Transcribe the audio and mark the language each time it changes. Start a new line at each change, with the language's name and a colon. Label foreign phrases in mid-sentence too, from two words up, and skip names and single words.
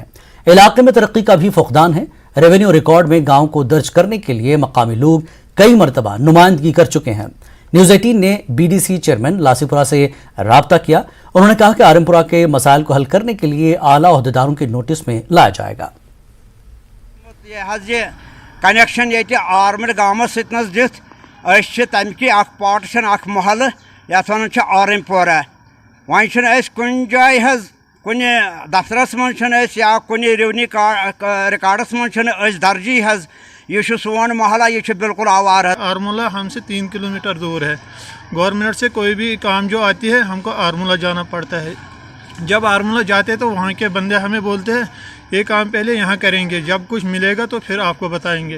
Hindi: इलाके में तरक्की का भी फुकदान है।
English: revenue record
Hindi: में गांव को दर्ज करने के लिए मकामी लोग कई मरतबा नुमाइंदगी कर चुके हैं। न्यूज़ 18 ने
English: BDC chairman
Hindi: लासीपुरा से राब्ता किया। उन्होंने कहा कि आरिमपुरा के मसाइल को हल करने के लिए आला ओहदेदारों के नोटिस में लाया जाएगा।
Kashmiri: कनेक्शन ये आर्मड गाँवस सत दिख तमिक पार्टीशन महल यथ वन आरिमपोरा वन कुन जाय कुन दफ्तरस मन या कुन
English: revenue records
Kashmiri: मन दर्जी ये सोन महला ये बिल्कुल आवार है।
Hindi: आरमूला हमसे 3 किलोमीटर दूर है। गवर्नमेंट से कोई भी काम जो आती है हमको आरमूला जाना पड़ता है। जब आरमूला जाते तो वहाँ के बंदे हमें बोलते हैं ये काम पहले यहाँ करेंगे, जब कुछ मिलेगा तो फिर आपको बताएंगे।